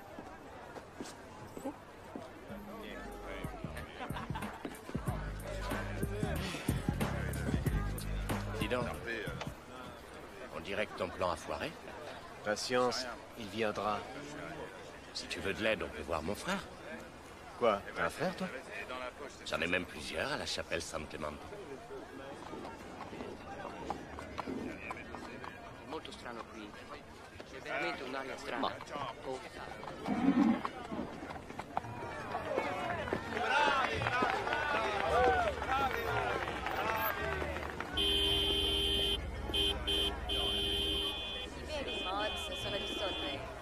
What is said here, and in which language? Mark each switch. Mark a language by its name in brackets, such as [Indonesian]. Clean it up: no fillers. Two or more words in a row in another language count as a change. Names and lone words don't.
[French] Dis donc. On dirait que ton plan a foiré. Patience, il viendra. Si tu veux de l'aide, on peut voir mon frère. Quoi? T'as un frère, toi? J'en ai même plusieurs à la chapelle San Clemente. [Italian] Molto strano qui. C'è veramente un'aria strana. Oh. Si vedi, Mods, sono lì sotto.